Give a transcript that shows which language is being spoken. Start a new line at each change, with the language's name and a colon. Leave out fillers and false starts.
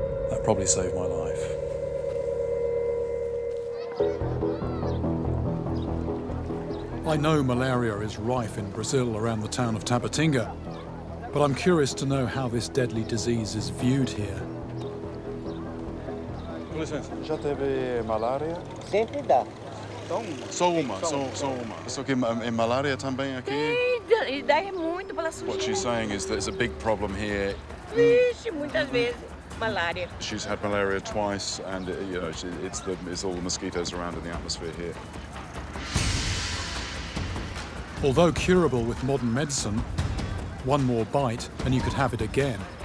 English: That probably saved my life. I know malaria is rife in Brazil around the town of Tabatinga, but I'm curious to know how this deadly disease is viewed here.
Portuguese: Com licença, já teve malária? Sempre dá. Só uma. Só que em malária também aqui? E daí é muito pela sujeira.
English: What she's saying is there's a big problem here.
Portuguese: Vixe, muitas vezes. Malaria.
English: She's had malaria twice, and you know, it's all the mosquitoes around in the atmosphere here. Although curable with modern medicine, one more bite and you could have it again.